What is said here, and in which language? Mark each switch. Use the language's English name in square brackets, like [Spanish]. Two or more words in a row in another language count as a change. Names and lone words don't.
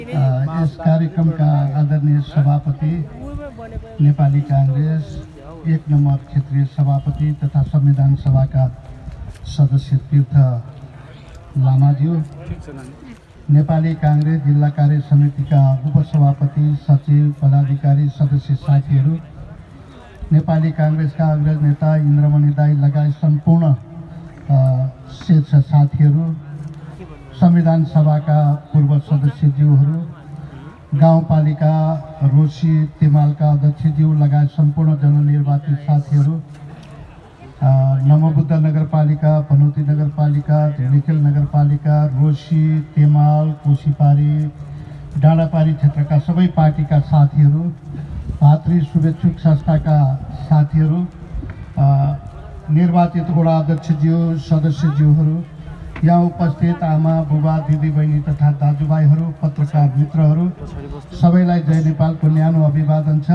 [Nepali] इस कार्यक्रम का आदरणीय सभापति नेपाली कांग्रेस 1 नंबर क्षेत्रीय सभापति तथा संविधान सभा का सदस्य तीर्थ लामाज्यू, नेपाली कांग्रेस जिल्ला कार्य समिति का उपसभापति, सचिव, पदाधिकारी, सदस्य साथीहरू, नेपाली कांग्रेस का अग्रज नेता इन्द्रमणि दाई लगायत सम्पूर्ण शीर्ष साथीहरू, संविधान सभा का पूर्व सदस्यज्यूहरू, गाउँपालिका रोशी तिमालका अध्यक्षज्यू लगायत सम्पूर्ण जननिर्वाचित साथीहरू, नमोबुद्ध नगरपालिका, पनौती नगरपालिका, धुलिखेल नगरपालिका, रोशी, तिमाल, कोशीपारी, डाँडापारी क्षेत्रका सबै पार्टीका साथीहरू, भातृ शुभेच्छुक संस्थाका साथीहरू, निर्वाचित वडा अध्यक्षज्यू, सदस्यज्यूहरू, यहाँ उपस्थित आमा, बुबा, दिदी, बहिनी तथा दाजुभाइहरू, पत्रकार मित्रहरू, सबैलाई जय नेपालको न्यानो अभिवादन छ।